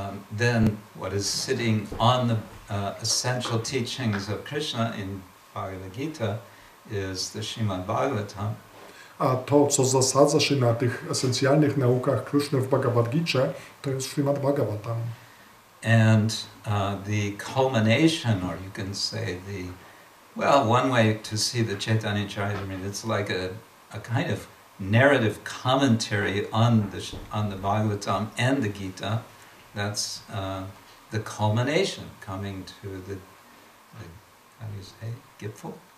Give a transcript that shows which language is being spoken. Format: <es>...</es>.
<en>Then what is sitting on the essential teachings of Krishna in Bhagavad Gita is the Srimad Bhagavatam.</en> <pl>A to, co zasadza się na tych esencjalnych naukach Krishny w Bhagavad Gicie, to jest Srimad Bhagavatam.</pl> <en>And the culmination, or you can say one way to see the Chaitanya Charitamrita, it's like a kind of narrative commentary on the Bhagavatam and the Gita. That's the culmination, coming to the how do you say, Gipfel?</en>